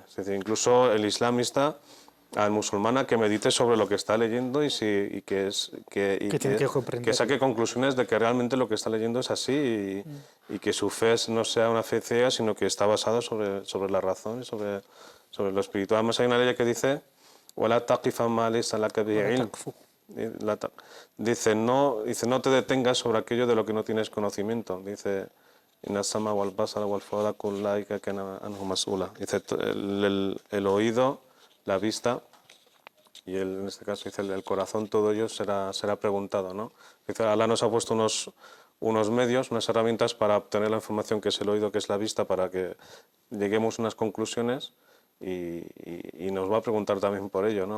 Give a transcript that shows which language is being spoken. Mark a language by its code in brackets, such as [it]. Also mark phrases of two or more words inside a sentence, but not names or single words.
[es] Es decir, incluso el Islam insta al musulmán a que medite sobre lo que está leyendo y que tiene que comprender. que saque conclusiones de que realmente lo que está leyendo es así y que su fe no sea una fe ciega, sino que está basada sobre la razón y sobre lo espiritual. Además hay una ley que dice: [ar] "ولا تقف ما ليس لك به علم". [es] Dice, no te detengas sobre aquello de lo que no tienes conocimiento. Dice: [ar] "إن السمع والبصر والفؤاد كل أولئك كان عنه مسؤولا". [es] Dice, el oído, la vista y en este caso dice el corazón, todo ello será preguntado, ¿no? Dice, Allah nos ha puesto unos medios, unas herramientas para obtener la información, que es el oído, que es la vista, para que lleguemos a unas conclusiones y nos va a preguntar también por ello, ¿no?